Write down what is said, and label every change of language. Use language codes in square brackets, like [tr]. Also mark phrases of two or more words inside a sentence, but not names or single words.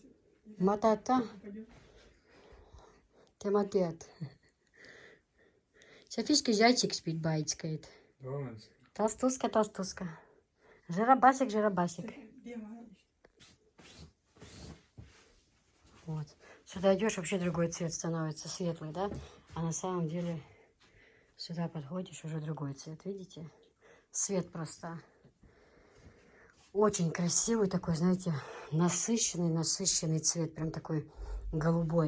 [ru] Матата, ты матет. Софийский зайчик спит, байцкает. Толстуска, толстуска. Жиробасик, жиробасик. Вот. Сюда идешь, вообще другой цвет становится, светлый, да? А на самом деле сюда подходишь, уже другой цвет, видите? Свет просто очень красивый такой, знаете, насыщенный цвет, прям такой голубой.